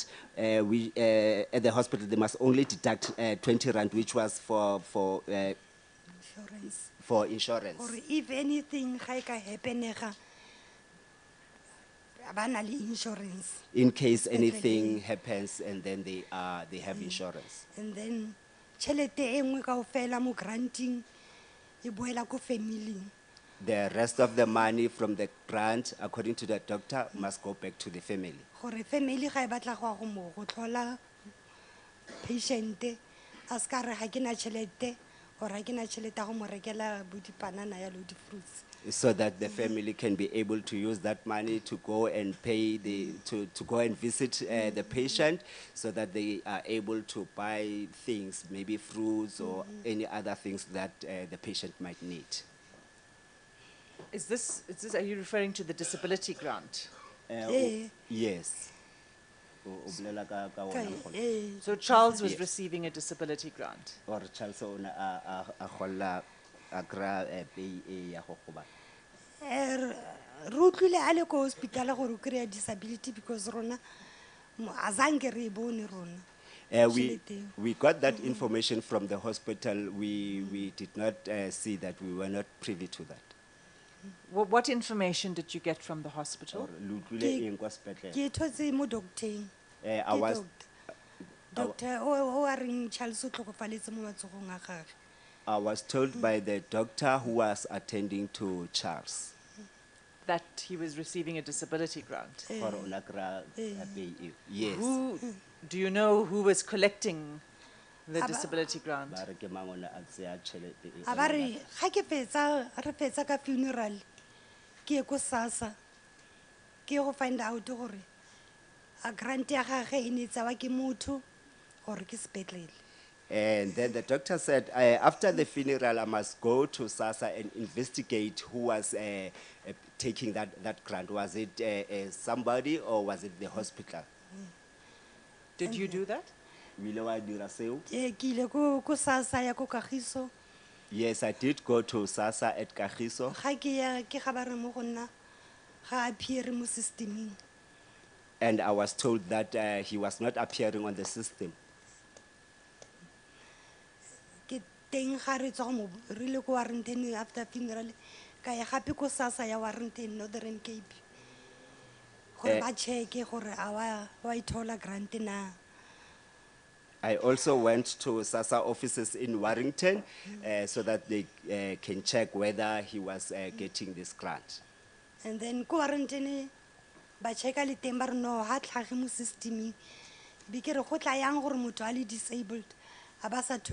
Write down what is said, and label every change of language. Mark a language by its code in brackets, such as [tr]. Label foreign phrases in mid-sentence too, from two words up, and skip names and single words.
[en] At the hospital, they must only deduct 20 rand, which was for Insurance. insurance. Or if anything [tn] ga e ka happenega ba na le insurance. [en] In case anything happens, and then they have insurance. And then [tn] tšhelete e nngwe kaofela mo granting e boela ko family. [en] The rest of the money from the grant, according to the doctor, must go back to the family. [tn] Gore family ga e batla go mo go tlhola patient a ska re ga ke na tšhelete or ga ke na tšhelete ya go mo rekela bo dipanana ya lo di-fruits. [en] So that the family can be able to use that money to go and pay to go and visit the patient, so that they are able to buy things, maybe fruits or any other things that the patient might need. Is this, are you referring to the disability grant? Yes. So Charles was Yes. receiving a disability grant. [tn] Or Charles o ne a kgolla a kry-a pay e ya go goba. Re utlwile a le ko hospital gore o kry-a disability because rona a zanke re e bone rona. Tšhelete eo. [en] We got that information from the hospital. We did not see that. We were not privy to that. What information did you get from the hospital? [tn] Or le utlwile eng kwa sepetlele? Ke e thotse mo doctor-eng. [en] I was [tn] Doctor o a reng Charles o tlhokofaletse mo matsogong a gagwe. [en] I was told by the doctor who was attending to Charles. That he was receiving a disability grant. [tn] Gore o na kry-a pay eo. Yes. [en] Do you know who was collecting the disability grant? [tn] Ba re ke mang o ne a tseya tšhelete e. A ba re ga ke fetsa re fetsa ka funeral ke ye ko SASSA ke ye go [en] find out [tn] gore a grant ya gagwe e ne tsewa ke motho gore ke sepetlele. [en] And then the doctor said, after the funeral, I must go to SASSA and investigate who was taking that grant. Was it somebody or was it the hospital? Did you do that? [tn] Wile wa dira seo? Ke ile ko SASSA ya ko Kagiso [en] Yes, I did go to SASSA at Kagiso. [tn] ga ke ya ke ga ba re mo go nna ga a appear mo systeming. [en] And I was told that he was not appearing on the system. [tn] Ke teng ga re tswa go mo re ile ko Warrenton [en] after funeral [tn] ka ya gape ko SASSA ya Warrenton Northern Cape gore ba check gore a wa ithola grant na. [en] I also went to SASSA offices in Warrington so that they can check whether he was getting this grant. And then [tn] ko Warrenton ba checka le teng ba re no ha tlhage mo systeming be ke re go tla yang gore motho a le disabled a ba sa